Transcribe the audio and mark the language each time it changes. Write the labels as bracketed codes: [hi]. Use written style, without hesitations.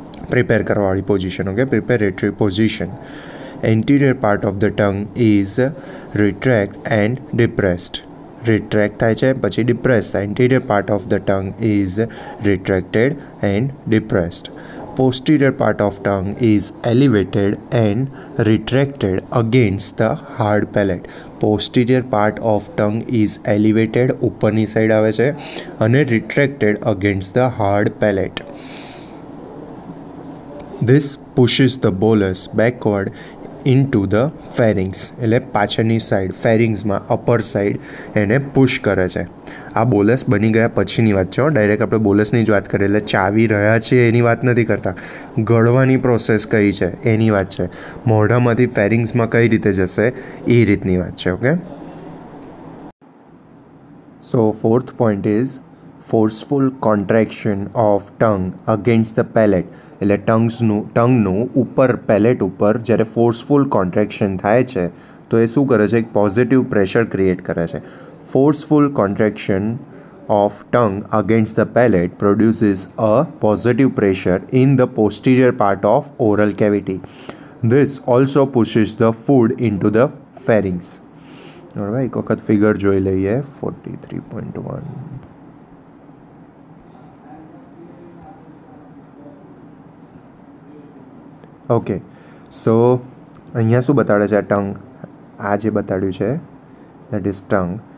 [gu] Prepare કરવાવાળી position. [en] Okay, preparatory position. Anterior part of the tongue is retract and depressed. [gu] રિટ્રેક્ટ થાય છે પછી depress થાય. [en] Anterior part of the tongue is retracted and depressed. Posterior part of tongue is elevated and retracted against the hard palate. Posterior part of tongue is elevated, [gu] ઉપરની side આવે છે, અને [en] retracted against the hard palate. This pushes the bolus backward into the pharynx. [gu] એટલે પાછળની side ફેરિંગ્સમાં upper side એને push કરે છે. આ બોલસ બની ગયા પછીની વાત છે. ડાયરેક્ટ આપણે બોલસની જ વાત કરીએ એટલે ચાવી રહ્યા છે એની વાત નથી કરતા. ગળવાની પ્રોસેસ કઈ છે એની વાત છે. મોઢામાંથી ફેરિંગ્સમાં કઈ રીતે જશે એ રીતની વાત છે. [en] Okay, so fourth point is forceful contraction of tongue against the palate. [gu] એટલે ટંગનું ઉપર પેલેટ ઉપર જ્યારે ફોર્સફુલ કોન્ટ્રેક્શન થાય છે તો એ શું કરે છે? એક પોઝિટિવ પ્રેશર ક્રિએટ કરે છે. [en] Forceful contraction of tongue against the palate produces a positive pressure in the posterior part of oral cavity. This also pushes the food into the pharynx. [gu] Alright, એક વખત ફિગર જોઈ લઈએ 43.1. ઓકે, સો અહીંયા શું બતાડે છે? આ ટંગ, આ જે બતાડ્યું છે [en] That is tongue.